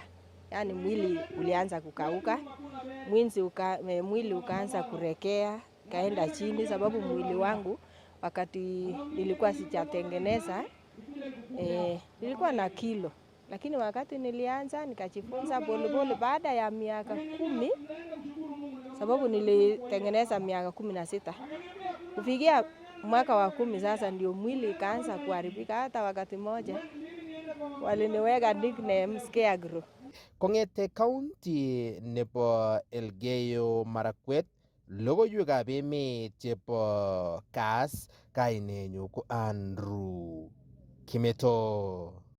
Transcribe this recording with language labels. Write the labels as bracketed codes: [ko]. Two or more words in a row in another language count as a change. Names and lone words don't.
[sw] Yaani mwili ulianza kukauka, mwili ukaanza kurekea, kaenda chini sababu mwili wangu wakati nilikuwa sijatengeneza nilikuwa na kilo. Lakini wakati nilianza nikajifunza polepole baada ya miaka 10, sababu nilitengeneza miaka 16. Kufikia mwaka wa 10 sasa ndio mwili ikaanza kuharibika. Hata wakati moja waliniweka nickname Scarecrow. [kln] Kong'ete county nebo Elgeyo Marakwet, logoiwekab emet chebo Kass, kainenyu ko Andrew Kimeto.